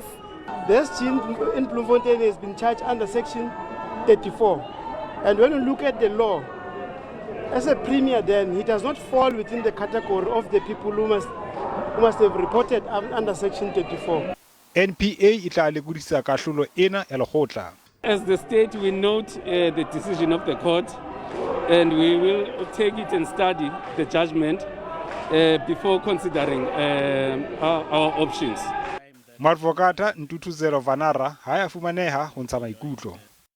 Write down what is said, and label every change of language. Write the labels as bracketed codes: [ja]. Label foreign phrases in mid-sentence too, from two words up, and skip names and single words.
[en] This team in Bloemfontein has been charged under Section 34. And when you look at the law, as a premier then, he does not fall within the category of the people who must have reported under Section 34. [st] NPA e tla lekodisa kahlolo ena ya Lekgotla. [en] As the state, we note the decision of the court and we will take it and study the judgment before considering our options. [st] Adv Ntuthuzelo Vanara ha ya fumaneha ho ntsha maikutlo.